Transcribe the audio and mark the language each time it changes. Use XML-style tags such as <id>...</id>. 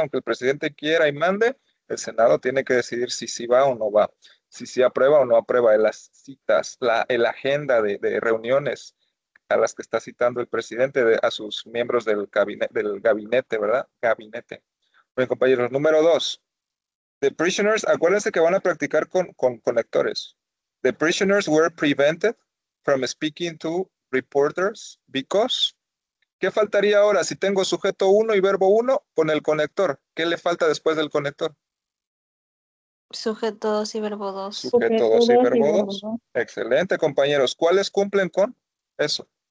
<es>Aunque el presidente quiera y mande, el Senado tiene que decidir si sí va o no va, si sí aprueba o no aprueba las citas, la agenda de reuniones a las que está citando el presidente a sus miembros del gabinete, ¿verdad? Gabinete. Bueno, compañeros, número 2.</es> <en>The prisoners,</en> <es>acuérdense que van a practicar con conectores.</es> <en>The prisoners were prevented from speaking to reporters because.</en> <es>¿Qué faltaría ahora si tengo sujeto 1 y verbo 1 con el conector? ¿Qué le falta después del conector? Sujeto 2 y verbo 2. Sujeto 2 y verbo 2. Excelente, compañeros. ¿Cuáles cumplen con eso?</es>